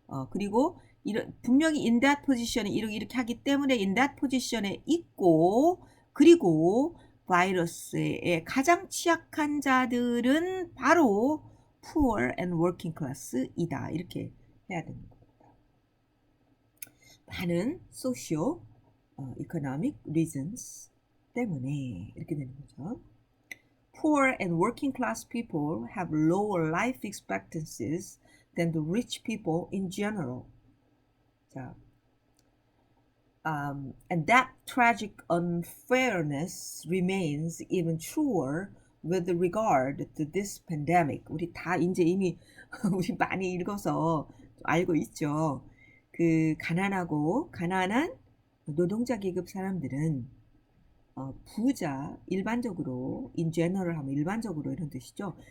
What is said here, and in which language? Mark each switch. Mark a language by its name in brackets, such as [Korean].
[Korean] 그리고 분명히 [English] in that position [Korean] 에 이렇게 하기 때문에 in that position에 있고 그리고 바이러스에 가장 취약한 자들은 바로 poor and working class이다. 이렇게 해야 되는 겁니다. 많은 [English] socio economic reasons [Korean] 때문에 이렇게 되는 거죠. [English] Poor and working class people have lower life expectancies than the rich people in general. 자, and that tragic unfairness remains even truer with regard to this pandemic. [Korean] 우리 다 이제 이미 우리 많이 읽어서 알고 있죠. 그 가난한 노동자 계급 사람들은 부자 일반적으로 [English] in general [Korean] 하면 일반적으로 이런 뜻이죠.